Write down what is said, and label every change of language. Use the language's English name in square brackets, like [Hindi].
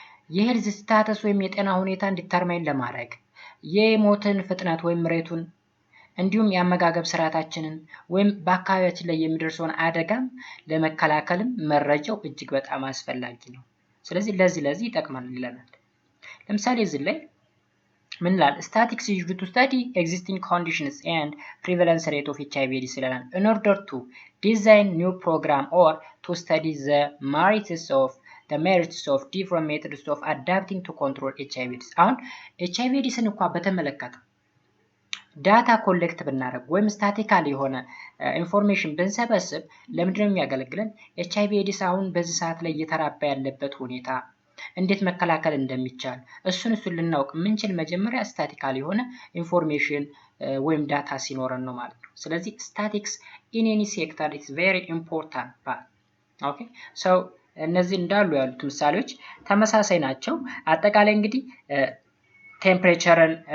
[Amharic] የሄልዝ ስታተስ ወይም የጤና ሁኔታ ዲተርማይን ለማድረግ የሞትን ፍጥነት ወይም ሬቱን እንዲሁም የአመጋገብ ስርዓታችንን ወይም በአካባቢያችን ላይ የሚደርሰውን አደጋም ለመከላከልም መረጃው እጅግ በጣም አስፈላጊ ነው። ስለዚህ ለዚህ ይጠቅማል ይለናል። ለምሳሌ እዚህ ላይ ምን ይላል? [English] Statistics used to study existing conditions and prevalence rate of HIV/AIDS [Amharic] ይለናል [English] in order to design new program or to study the merits of different methods of adapting to control HIV/AIDS። [Amharic] አሁን HIV/AIDSን እንኳን በተመለከተ ዳታ ኮሌክት ብናደርግ ወይም ስታቲካል የሆነ ኢንፎርሜሽን ብንሰበስብ ለምንድነው የሚያገለግለን? HIV/AIDS አሁን በዚህ ሰዓት ላይ እየተራባ ያለበት ሁኔታ እንዴት መከላከል እንደሚቻል እሱን ልናውቅ ምንችል መጀመሪያ ስታቲካል የሆነ ኢንፎርሜሽን ወይም ዳታ ሲኖረን ነው ማለት ነው። ስለዚህ [English] ስታቲክስ ኢን ኤኒ ሴክተር ኢዝ ቬሪ ኢምፖርታንት ፓርት። [Amharic] ኦኬ ሶ እነዚህ እንዳሉ ያሉት ምሳሌዎች ተመሳሳይ ናቸው። አጠቃላይ እንግዲህ ቴምፕሬቸርን